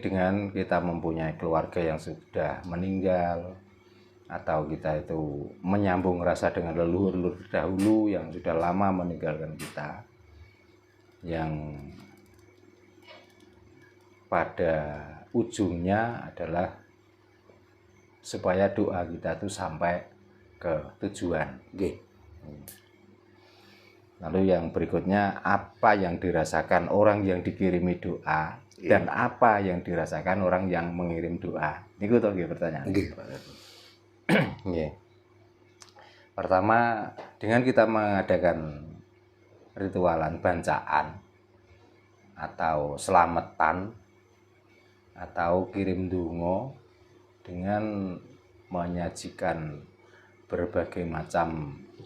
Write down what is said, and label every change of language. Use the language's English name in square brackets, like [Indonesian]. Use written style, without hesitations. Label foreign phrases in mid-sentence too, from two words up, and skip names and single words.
[Indonesian] dengan kita mempunyai keluarga yang sudah meninggal, atau kita itu menyambung rasa dengan leluhur dahulu yang sudah lama meninggalkan kita, yang pada ujungnya adalah supaya doa kita itu sampai ke tujuan. Lalu yang berikutnya, apa yang dirasakan orang yang dikirimi doa dan apa yang dirasakan orang yang mengirim doa? [Javanese] Niku to nggih pertanyaan. Nggih, Pak. Nggih. [Indonesian] Pertama, dengan kita mengadakan ritualan bancaan atau selamatan atau [Javanese] kirim donga [Indonesian] dengan menyajikan berbagai macam